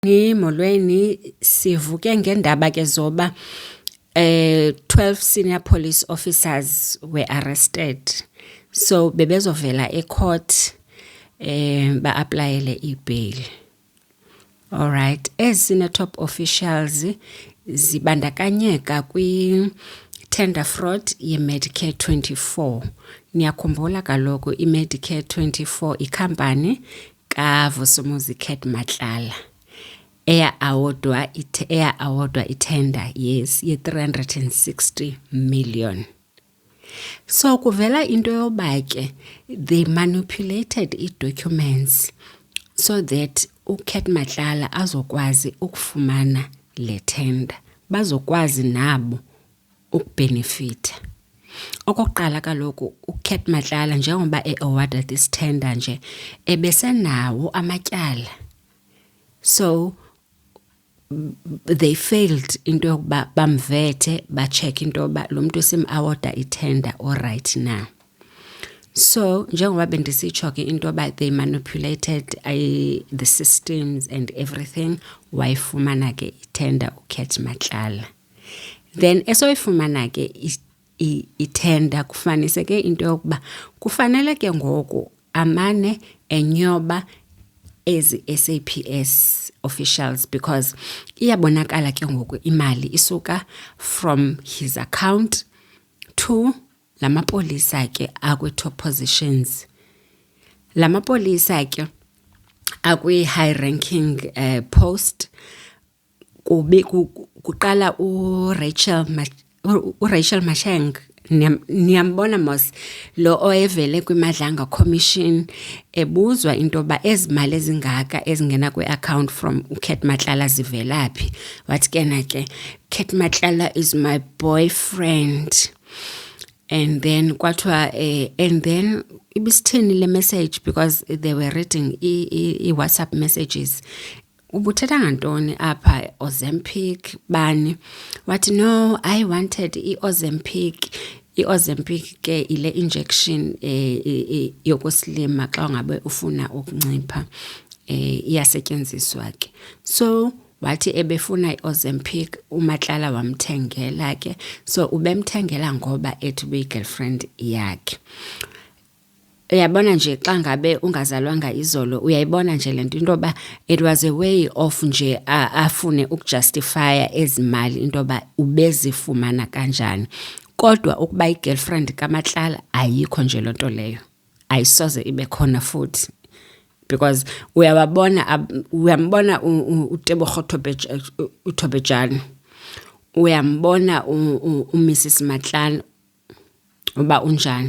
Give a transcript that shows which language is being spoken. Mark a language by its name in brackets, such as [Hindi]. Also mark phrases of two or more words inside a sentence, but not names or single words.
[Xhosa] Molweni sivuke ngendaba ke zoba 12 [English] senior police officers were arrested. [Xhosa] So bebezovela ecourt ba-applyele i-bail. [English] All right, [Xhosa] ezi top officials zibandakanyeka kwi-tender fraud ye-Medicare 24. Niyakhumbula kaloku i-Medicare 24 ikhampani kaVusumuzi Cat Matlala. Eya awardwa itender yes ye-360 million. So kuvela into yoba ke [English] they manipulated [Xhosa] i-documents [English] so that [Xhosa] uCat Matlala azokwazi ukufumana le tender, bazokwazi nabo ukubenefita. Okokuqala kaloku uCat Matlala njengoba [English] awarded this tender [Xhosa] nje ebesenawo amatyala. So [English] they failed [Xhosa] into yokuba bamvethe bacheck into yoba lo muntu sim-awarda itender [English] all right now. So [Xhosa] njengoba bendisitsho ke into yoba [English] they manipulated the systems and everything, [Xhosa] wayifumana ke itender uCat Matlala. Then esoyifumana ke itender kufanise ke into yokuba kufanele ke ngoku amane enyoba ezi SAPS officials because iyabonakala ke ngoku imali isuka [English] from his account [Xhosa] to lamapolisa ke akwi-top positions. Lamapolisa ke akwi-high ranking post kuqala uRachel Masheng. Niyambona mos lo oyevele kwiMadlanga Commission ebuzwa into yoba ezimali ezingaka ezingena kwi-account from uCat Matlala zivelaphi. Wathi ke [English] Cat Matlala is my boyfriend. And then kwathiwa and then [Xhosa] ibisithini le [English] message because they were reading i-WhatsApp messages. [Xhosa] Ubuthetha ngantoni apha Ozempic bani? [English] Wathi no, I wanted i-Ozempic. [Xhosa] I-Ozempic ke ile injection yokuslima xa ngabe ufuna ukuncipha iyasetyenziswa ke. So wathi ebefuna i-Ozempic uMatlala wamthengela ke. So ubemthengela ngoba ethi uyi-girlfriend yakhe. Uyabona nje xa ngabe ungazalwanga izolo uyayibona nje lento into yoba [English] it was a way of [Xhosa] nje afune ukujustifya ezimali into yoba ubezifumana kanjani. Kodwa ukuba i-girlfriend kaMatlala ayikho nje lonto leyo, ayisoze ibe khona futhi because uyambona uTebogo Thobejane, uyambona uMrs Matlala uba unjani.